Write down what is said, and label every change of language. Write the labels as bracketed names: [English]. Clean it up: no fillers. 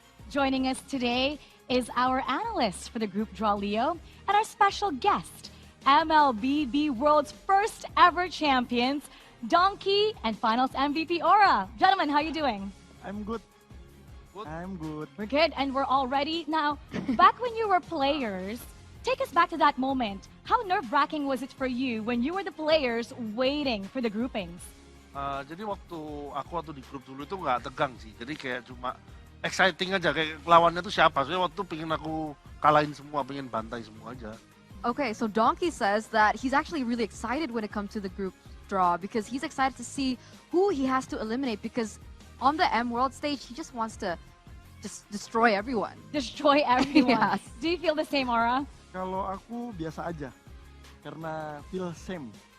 [English] Joining us today is our analyst for the group draw, Leo, and our special guest, MLBB World's first ever champions, Donkey, and Finals MVP Aura. Gentlemen, how are you doing? I'm good. I'm good. We're good, and we're all ready. Now, back when you were players, take us back to that moment. How nerve-wracking was it for you when you were the players waiting for the groupings? [Indonesian] Jadi waktu di grup dulu itu nggak tegang sih. Jadi kayak cuma exciting aja, kayak lawannya tuh siapa. Soalnya waktu itu pengen aku kalahin semua, pengen bantai semua aja. [English] Okay, so Donkey says that he's actually really excited when it comes to the group draw because he's excited to see who he has to eliminate because on the M World stage, he just wants to just destroy everyone. Destroy everyone. Yes. Do you feel the same, Aura? [Indonesian] Kalau aku biasa aja, karena [English] feel same.